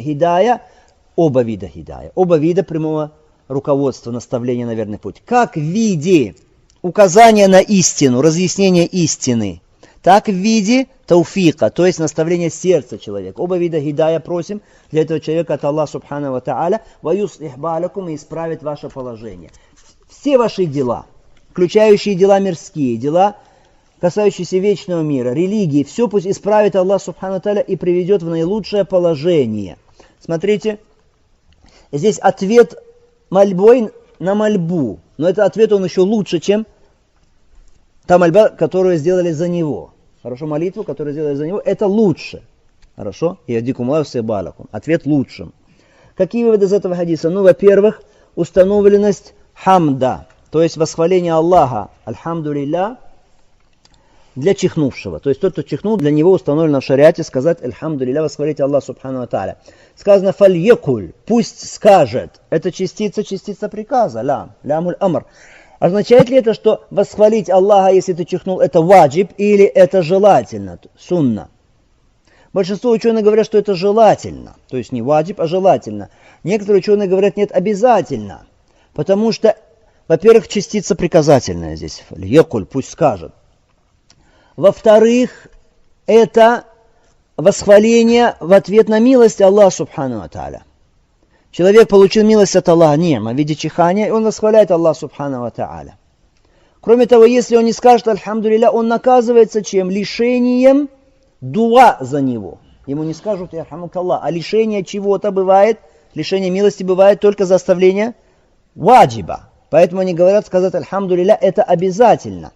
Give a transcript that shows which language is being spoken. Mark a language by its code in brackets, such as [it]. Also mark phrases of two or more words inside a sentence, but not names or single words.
[ru] Хидая, оба вида хидая, оба вида прямого руководства, наставления на верный путь. Как в виде указания на истину, разъяснения истины, так в виде тауфика, то есть наставления сердца человека. Оба вида хидая просим для этого человека от Аллаха [ar] سبحانه وتعالى ويصلح بالكم, [ru] и исправит ваше положение. Все ваши дела, включающие дела мирские, дела, касающиеся вечного мира, религии, все пусть исправит Аллах [ar] سبحانه وتعالى [ru] и приведет в наилучшее положение. Смотрите, здесь ответ мольбой на мольбу, но этот ответ он еще лучше, чем та мольба, которую сделали за него. Хорошо, молитву, которую сделали за него, это лучше. Хорошо? Ответ лучшим. Какие выводы из этого хадиса? Ну, во-первых, установленность хамда, то есть восхваление Аллаха, альхамдулилля, для чихнувшего. То есть тот, кто чихнул, для него установлено в шариате сказать альхамдулилля, восхвалить Аллах [ar] سبحانه وتعالى. [ru] Сказано фальякуль, пусть скажет. Это частица приказа, [ar] لام الأمر. [ru] Означает ли это, что восхвалить Аллаха, если ты чихнул, это ваджиб или это желательно, сунна? Большинство ученых говорят, что это желательно. То есть не ваджиб, а желательно. Некоторые ученые говорят, нет, обязательно. Потому что, во-первых, частица приказательная здесь. Фальякуль, пусть скажет. Во-вторых, это восхваление в ответ на милость Аллаха [ar] سبحانه وتعالى. [ru] Человек получил милость от Аллаха, ни'ма, в виде чихания, и он восхваляет Аллаха [ar] سبحانه وتعالى. [ru] Кроме того, если он не скажет альхамдулилля, он наказывается чем? Лишением дуа за него. Ему не скажут ярхамукаллах, а лишение чего-то бывает, лишение милости бывает только за оставление ваджиба. Поэтому они говорят, сказать альхамдулилля это обязательно.